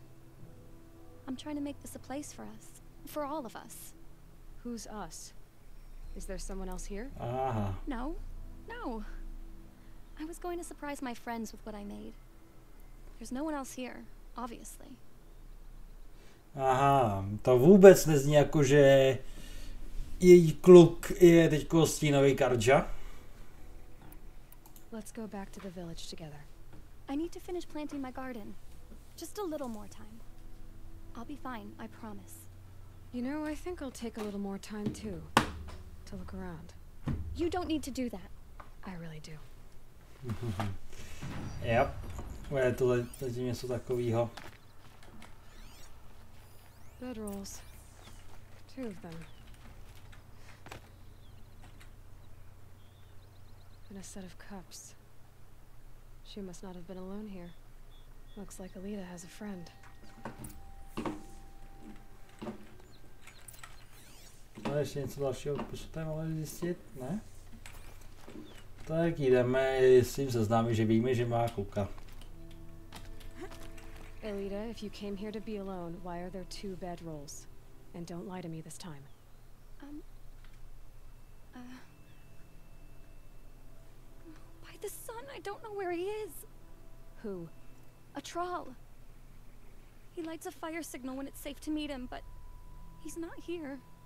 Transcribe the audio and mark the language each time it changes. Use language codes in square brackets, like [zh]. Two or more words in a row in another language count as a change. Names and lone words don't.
[en] I'm trying to make this a place for us. For all of us. Who's us? Is there someone else here? No. No. I was going to surprise my friends with what I made. There's no one else here, obviously. [cs] Aha, to vůbec nezní jako, že její kluk je teďko stínový kardža. [en] Let's go back to the village together. I need to finish planting my garden. Just a little more time. I'll be fine, I promise. You know, I think I'll take a little more time too. To look around. You don't need to do that. I really do. Yep. [cs] Je to zatím něco takového. [en] Bedrolls. 2 of them. And a set of cups. She must not have been alone here. Looks like Alita has a friend. [cs] Ale ještě něco dalšího, co tady máme zjistit, ne? Tak jdeme s tím seznámit, že víme, že má kluka. [en] Alita, if you came here to be alone, why are there 2 bedrolls? And don't lie to me this time. By the sun, I don't know where he is. Who? A troll. He lights a fire signal when it's safe to meet him, but he's not here.